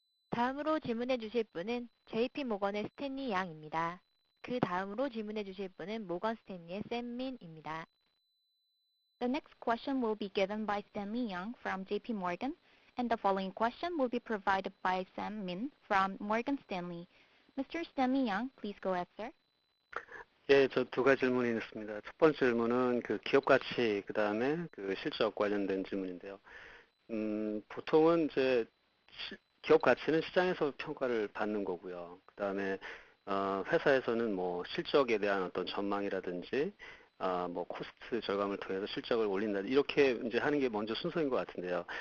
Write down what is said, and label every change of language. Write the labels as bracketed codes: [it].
[ko] 다음으로 질문해 주실 분은 JP 모건의 스탠리 양입니다. 그 다음으로 질문해 주실 분은 모건 스탠리의 샘 민입니다. [en] The next question will be given by Stanley Yang from JP Morgan, and the following question will be provided by Sam Min from Morgan Stanley. Mr. Stanley Yang, please go ahead, sir. [ko] 예, 저 두 가지 질문이 있습니다. 첫 번째 질문은 기업 가치, 그 다음에 실적 관련된 질문인데요. 보통은 이제 기업 가치는 시장에서 평가를 받는 거고요. 그 다음에 회사에서는 뭐 실적에 대한 어떤 전망이라든지 뭐 코스트 절감을 통해서 실적을 올린다 이렇게 이제 하는 게 먼저 순서인 것 같은데요.